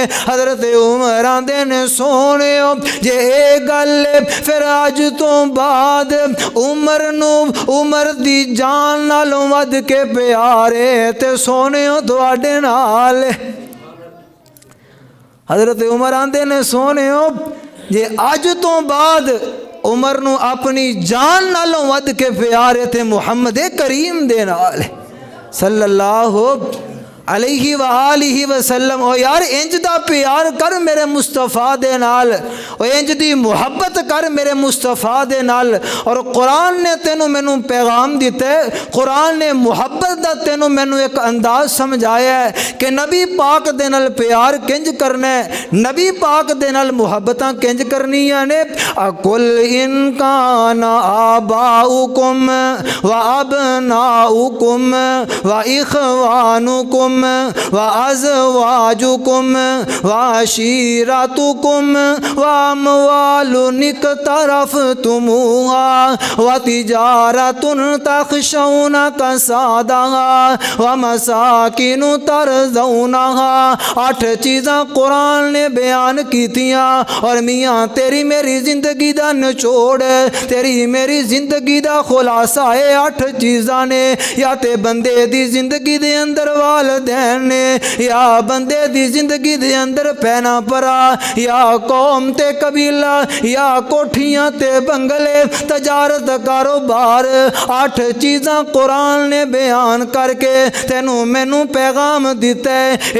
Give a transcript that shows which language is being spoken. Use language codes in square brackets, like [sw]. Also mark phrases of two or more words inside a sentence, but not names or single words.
[pa] حضرت عمر آندے نے، سوہنے جے اے گل فیر اج تو بعد عمر نوں عمر دی جان نالوں ودھ کے پیار ہے تے سوہنے تہاڈے نال. حضرت عمر آندے نے، سوہنے جے اج تو بعد عمر نوں اپنی جان نالوں ودھ کے پیار ہے تے محمد کریم دے نال [ar] صلى الله عليه وآله وسلم. [pa] او یار انج دا پیار کر میرے مصطفیٰ دے نال، او انج دی محبت کر میرے مصطفیٰ دے نال. اور قرآن نے تینوں مینوں پیغام دتا ہے، قرآن نے محبت دا تینوں مینوں اک انداز سمجھایا ہے کہ نبی پاک دے نال پیار کنج کرنا ہے، نبی پاک دے نال محبتاں کنج کرنیاں نے. [ar] قل إن كان آباؤكم وأبناؤكم وإخوانكم وأزواجكم وعشيرتكم وأموال اقترفتموها وتجارة تخشون كسادها ومساكن ترضونها. [pa] 8 چیزاں قرآن نے بیان کیتیاں، اور میاں تیری میری زندگی دا نچوڑ، تیری میری زندگی دا خلاصہ ہے 8 چیزاں نے. یا تے بندے دی زندگی دے اندر وال دینے، یا بندے دی زندگی دے اندر پینا پرا، یا قوم تے قبیلہ، یا کوٹھیاں تے بنگلے، تجارت کاروبار، 8 چیزاں قرآن نے بیان کرکے تینوں مینوں پیغام دتا ہے.